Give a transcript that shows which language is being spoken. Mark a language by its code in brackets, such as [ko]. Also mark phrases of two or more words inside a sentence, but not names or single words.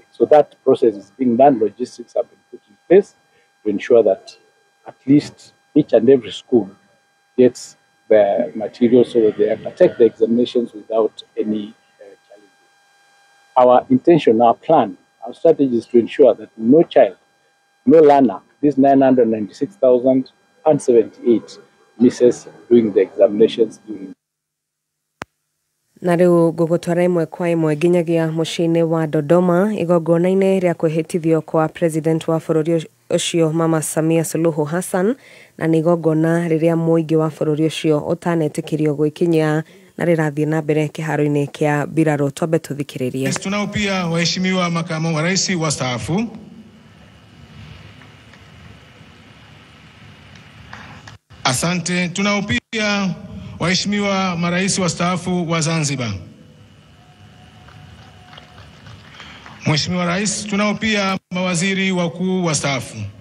[en] So that process is being done. Logistics have been put in place to ensure that at least each and every school gets the materials so that they can take the examinations without any Our intention, our plan, our strategy is to ensure that no child, no learner, this 996,078 misses doing the examinations during. [ki] Na rĩu ngũgũtwara ĩmwe kwa ĩmwe nginyagia mũciĩ-inĩ wa Dodoma igongona-inĩ rĩa kwĩhĩtithio kwa President wa bũrũri ũcio Mama Samia Suluhu Hassan, na nĩ igongona rĩrĩa mũingĩ wa bũrũri ũcio ũtanetĩkĩrio gwĩkinyia na rĩrathiĩ na mbere kĩharo-inĩ kĩa mbirarũ. Twambe tũthikĩrĩrie. [sw] Tunao pia waheshimiwa makamu wa rais wastaafu. Asante. Tunao pia waheshimiwa marais wastaafu wa Zanzibar. Mheshimiwa Rais, tunao pia mawaziri wakuu wastaafu.